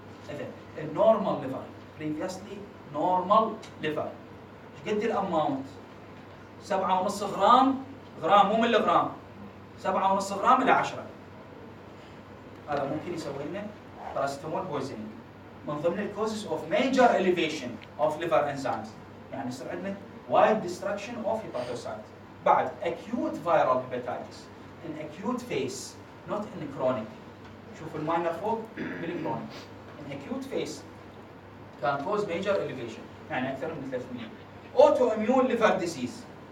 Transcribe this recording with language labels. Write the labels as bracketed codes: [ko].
[ar] إذن النورمال liver [en] previously normal liver [ar] ايش قد الاماونت؟ 7.5 غرام مو ملي غرام، 7.5 غرام إلى 10. هذا ممكن يسوي لنا باراسيتامول بويزنينج من ضمن الكوزز اوف ميجر elevation اوف liver enzymes. يعني يصير عندنا [en] wide destruction of hepatocyte. بعد acute viral hepatitis in acute phase not in chronic. [ar] شوفوا الماينر فوق بالكرونيك. [en] in acute phase can cause major elevation [ar] يعني اكثر من 300. [en] autoimmune liver disease.